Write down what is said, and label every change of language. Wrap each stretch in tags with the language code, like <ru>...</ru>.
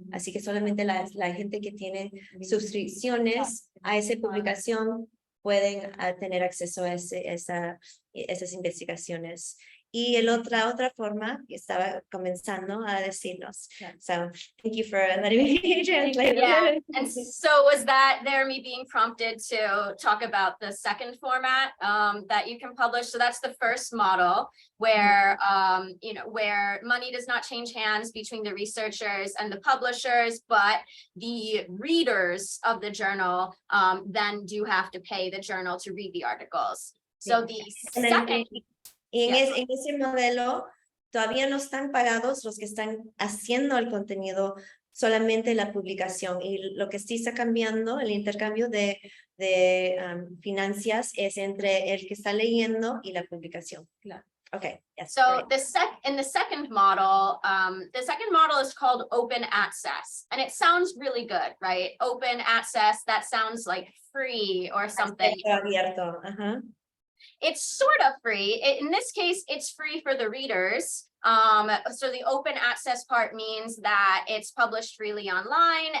<es>Así que solamente la gente que tiene suscripciones a esa publicación pueden tener acceso a esas investigaciones. Y otra forma que estaba comenzando a decirnos.</es> <en>So thank you for letting me translate. Yeah, and so was that me being prompted to talk about the second format that you can publish? So that's the first model where where money does not change hands between the researchers and the publishers, but the readers of the journal then do have to pay the journal to read the articles. So the second.</en> <es>En ese modelo todavía no están pagados los que están haciendo el contenido, solamente la publicación. Y lo que sí está cambiando, el intercambio de finanzas es entre el que está leyendo y la publicación. Claro.</es> <en>Okay. Yes, so in the second model is called open access, and it sounds really good, right? Open access, that sounds like free or something.</en> <es>Abierto.</es> <en>It's sort of free. In this case, it's free for the readers. So the open access part means that it's published freely online.</en>